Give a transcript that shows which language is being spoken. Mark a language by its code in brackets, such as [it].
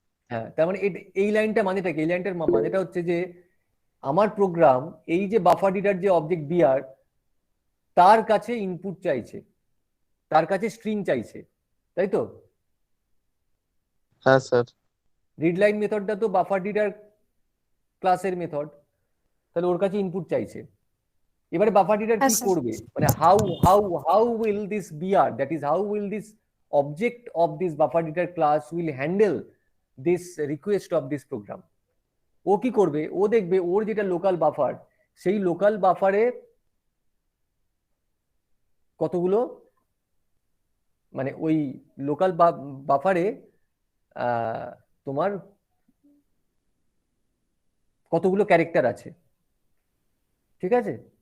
[bn] হ্যাঁ, তার মানে এই লাইনটা মানেটা কি, এই লাইনটার মানেটা হচ্ছে যে আমার প্রোগ্রাম এই যে বাফার রিডার যে অবজেক্ট বিআর, তার কাছে ইনপুট চাইছে, তার কাছে স্ট্রিং চাইছে, তাই তো? হ্যাঁ স্যার। রিড লাইন মেথডটা তো বাফার রিডার ক্লাসের মেথড, তাহলে ওর কাছে ইনপুট চাইছে। এবারে বাফার রিডার কি হ্যাঁ, স্যার। করবে, মানে [en] How will this BR, that is how will this object of this buffer reader class will handle this request of this program। [bn] ও কি করবে, ও দেখবে ওর যেটা লোকাল বাফার, সেই লোকাল বাফারে কতগুলো, মানে ওই লোকাল বাফারে তোমার কতগুলো ক্যারেক্টার আছে, ঠিক আছে?